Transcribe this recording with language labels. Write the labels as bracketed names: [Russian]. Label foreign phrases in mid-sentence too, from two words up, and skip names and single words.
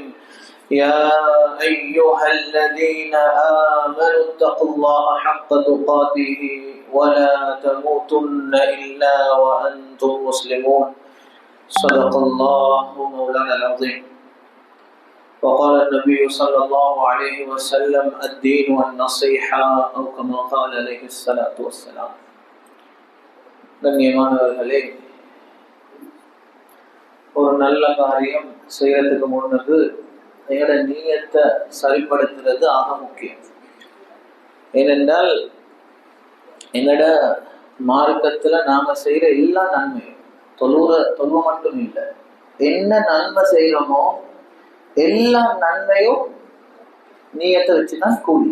[Arabic] يا أيها الذين آمنوا اتقوا الله حق تقاته ولا تموتن إلا وأنتم مسلمون. صدق الله مولانا العظيم. وقال النبي صلى الله عليه وسلم: الدين والنصيحة، أو كما قال عليه الصلاة والسلام. [Tamil] கண்ணியமானவர்களே, ஒரு நல்ல காரியம் செய்யறதுக்கு முன்னது எங்களோட நீயத்தை சரிப்படுத்துறது ஆக முக்கியம். ஏனென்றால் எங்களோட மார்க்கத்துல நாம செய்யற எல்லா நன்மையும் தொழுவ மட்டும் இல்லை, என்ன நன்மை செய்யறோமோ எல்லா நன்மையும் நீயத்தை வச்சுதான் கூலி.